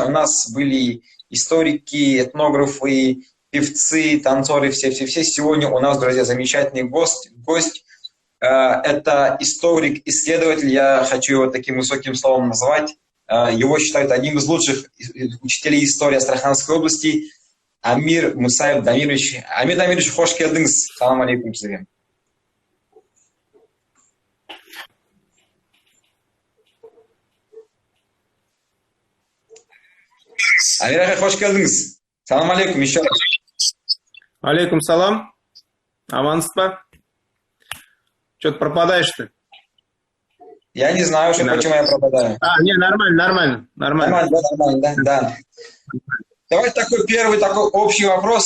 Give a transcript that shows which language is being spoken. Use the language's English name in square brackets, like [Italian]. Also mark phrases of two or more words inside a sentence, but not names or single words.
[Russian] У нас были историки, этнографы, певцы, танцоры, все-все-все. Сегодня у нас, друзья, замечательный гость. Это историк, исследователь, я хочу его таким высоким словом назвать. Его считают одним из лучших учителей истории Астраханской области. Амир Мусаев Дамирович. [Kazakh] Амир Дамирович, хош келдиңиз. [Arabic] سلام عليكم [Kazakh] сизге. Амир ага, хош келдиңиз. [Arabic] سلام عليكم [Russian] еще раз. [Arabic] عليكم سلام. Амансызба? [Russian] Что-то пропадаешь ты? Я не знаю, почему я пропадаю. Не, нормально. Нормально, да. Давайте первый общий вопрос.